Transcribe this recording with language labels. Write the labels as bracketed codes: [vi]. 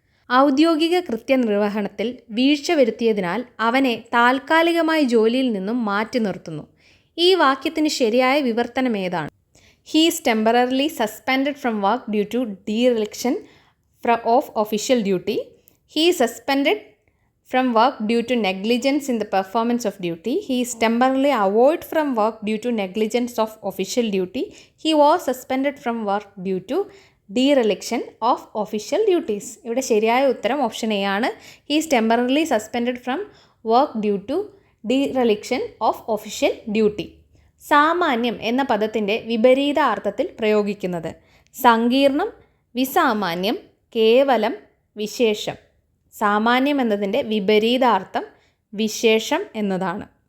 [ml] ഔദ്യോഗിക കൃത്യനിർവഹണത്തിൽ വീഴ്ച വരുത്തിയതിനാൽ അവനെ താൽക്കാലികമായി ജോലിയിൽ നിന്നും മാറ്റി നിർത്തുന്നു. ഈ വാക്യത്തിന് ശരിയായ വിവർത്തനം ഏതാണ്? [en] He is temporarily suspended from work due to dereliction of official duty. He is suspended from work due to negligence in the performance of duty. He is temporarily avoided from work due to negligence of official duty. He was suspended from work due to dereliction of official duties. [ml] ഇവിടെ ശരിയായ ഉത്തരം option A ആണ്. [en] He is temporarily suspended from work due to dereliction of official duty. [ml] സാമാന്യം എന്ന പദത്തിൻ്റെ വിപരീത അർത്ഥത്തിൽ പ്രയോഗിക്കുന്നത്? സങ്കീർണം, വിസാമാന്യം, കേവലം, വിശേഷം. സാമാന്യം എന്നതിൻ്റെ വിപരീതാർത്ഥം വിശേഷം എന്നതാണ്.